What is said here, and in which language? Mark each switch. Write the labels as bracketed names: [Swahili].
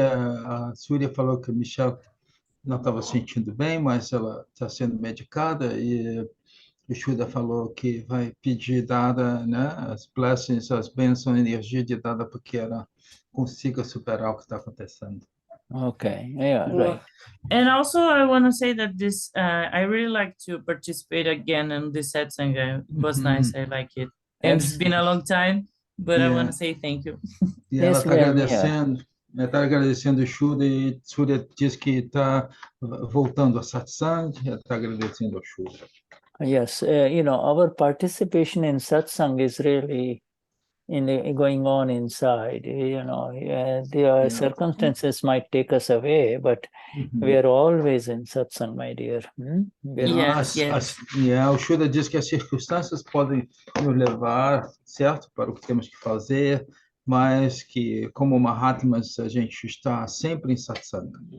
[Portuguese] A Surya falou que a Michelle não estava sentindo bem, mas ela está sendo medicada e o Shuddha falou que vai pedir Dada, né, as blessings, as bênçãos, a energia de Dada para que ela consiga superar o que está acontecendo. [English] Okay, right. And also, I want to say that this, I really like to participate again in this satsang. It was nice. I like it. And it's been a long time, but I want to say thank you. [Portuguese] E ela está agradecendo. Ela está agradecendo o Shuddha e Surya diz que está voltando a satsang. Ela está agradecendo ao Shuddha. [English] Yes, our participation in satsang is really going on inside. The circumstances might take us away, but we are always in satsang, my dear. Yes. [Portuguese] O Shuddha diz que as circunstâncias podem nos levar, certo, para o que temos que fazer, mas que, como Mahatmas, a gente está sempre em satsang.